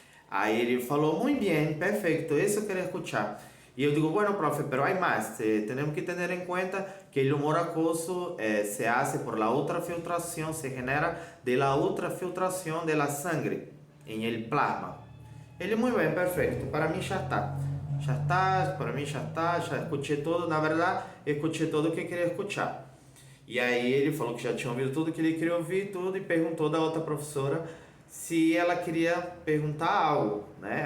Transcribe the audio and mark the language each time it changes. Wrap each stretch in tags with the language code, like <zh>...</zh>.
<pt>Aí ele falou, muito bem, perfeito, isso eu queria escuchar. E eu digo,</pt> <es>bueno, profe, pero hay más. Tenemos que tener en cuenta que el humor aquoso se hace por la ultrafiltración, se genera de la ultrafiltración de la sangre en el plasma.</es> <pt>Ele, muito bem, perfeito, para mim já está. Para mim já está, já escutei tudo, na verdade, escutei tudo o que eu queria escutar. E aí ele falou que já tinha ouvido tudo que ele queria ouvir, tudo, e perguntou da outra professora se ela queria perguntar algo, né?</pt>